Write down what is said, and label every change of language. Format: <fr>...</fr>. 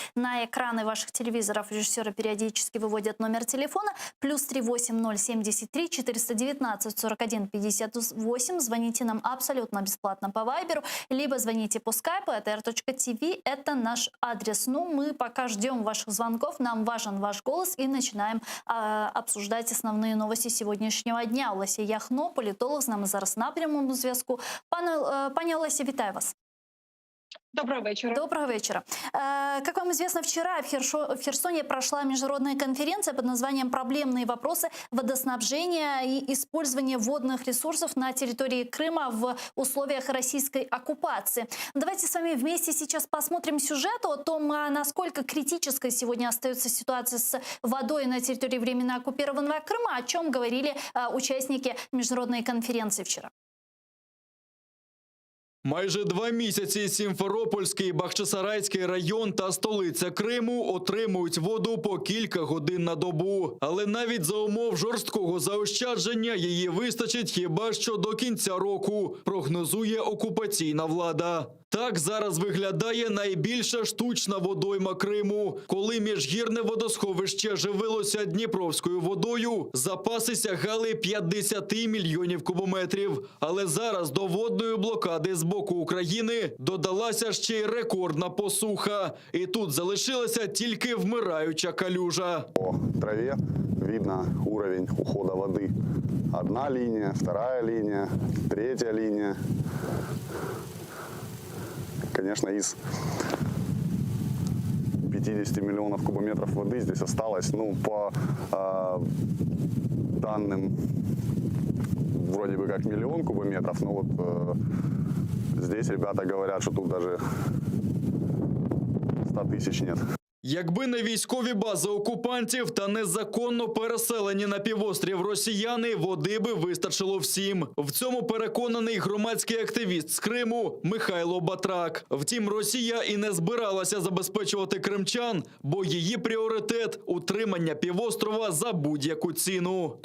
<ru>На экраны ваших телевизоров режиссеры периодически выводят номер телефона +38 073 419 41 58. Звоните нам абсолютно бесплатно по Вайберу, либо звоните по скайпу. atr.tv – это наш адрес. Ну, мы пока ждем ваших звонков, нам важен ваш голос и начинаем обсуждать основные новости сегодняшнего дня.</ru> <uk>Олеся Яхно, політолог, з нами зараз на прямому зв'язку. Пане Олеся, вітаю вас.</uk> <ru>Доброго вечера. Доброго вечера. Как вам известно, вчера в Херсоне прошла международная конференция под названием «Проблемные вопросы водоснабжения и использования водных ресурсов на территории Крыма в условиях российской оккупации». Давайте с вами вместе сейчас посмотрим сюжет о том, насколько критической сегодня остается ситуация с водой на территории временно оккупированного Крыма, о чем говорили участники международной конференции вчера.</ru> <uk>Майже 2 місяці Сімферопольський, Бахчисарайський район та столиця Криму отримують воду по кілька годин на добу. Але навіть за умов жорсткого заощадження її вистачить хіба що до кінця року, прогнозує окупаційна влада. Так зараз виглядає найбільша штучна водойма Криму. Коли міжгірне водосховище живилося Дніпровською водою, запаси сягали 50 мільйонів кубометрів. Але зараз до водної блокади з боку України додалася ще й рекордна посуха. І тут залишилася тільки вмираюча калюжа. По траві видно уровень уходу води. Одна лінія, вторая лінія, третя лінія.</uk> <ru>Конечно, из 50 миллионов кубометров воды здесь осталось, ну, по данным, вроде бы как 1 миллион кубометров, но вот здесь ребята говорят, что тут даже 100 тысяч нет.</ru> <uk>Якби не військові бази окупантів та незаконно переселені на півострів росіяни, води би вистачило всім. В цьому переконаний громадський активіст з Криму Михайло Батрак. Втім, Росія і не збиралася забезпечувати кримчан, бо її пріоритет – утримання півострова за будь-яку ціну.</uk>